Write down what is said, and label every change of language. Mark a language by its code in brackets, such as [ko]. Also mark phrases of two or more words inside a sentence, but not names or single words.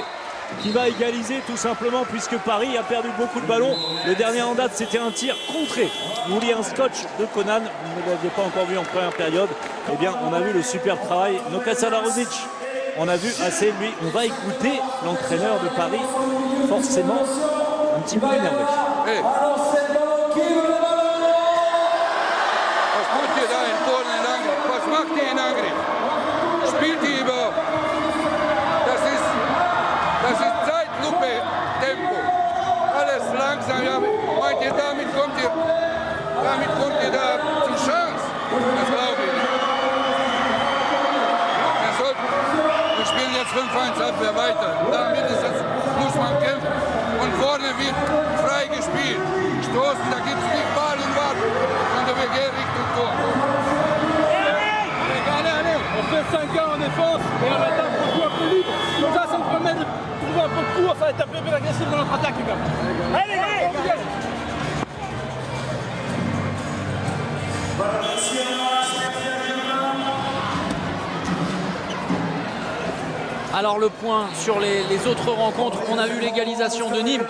[fr] Qui va égaliser tout simplement puisque Paris a perdu beaucoup de ballons. Le dernier en date, c'était un tir contré. Vous vouliez un scotch de Conan, vous ne l'aviez pas encore vu en première période. Eh bien, on a vu le superbe travail. Nokasa Larozic, on a vu assez lui. On va écouter l'entraîneur de Paris, forcément un petit peu énervé. Hey. [de] Was tut ihr da in Polen in Angriff? Was macht ihr in Angriff? Spielt ihr überhaupt? Das ist Zeitlupe, Tempo. Alles langsam. Ja, meint ihr, damit kommt ihr da zur Chance? Das glaube ich nicht. Wir spielen jetzt 5-1 Abwehr weiter. Da mindestens muss man kämpfen. Und vorne wird frei gespielt. Stoßen, da gibt es nicht Ball und Warten. Und wir gehen Richtung Tor. [fr] On fait 5 gars en défense et en attaque on joue un peu libre. Comme ça nous permet de trouver un peu de cours, ça va être un peu plus agressif dans notre attaque les gars. Allez les gars. Alors le point sur les autres rencontres, on a vu l'égalisation de Nîmes.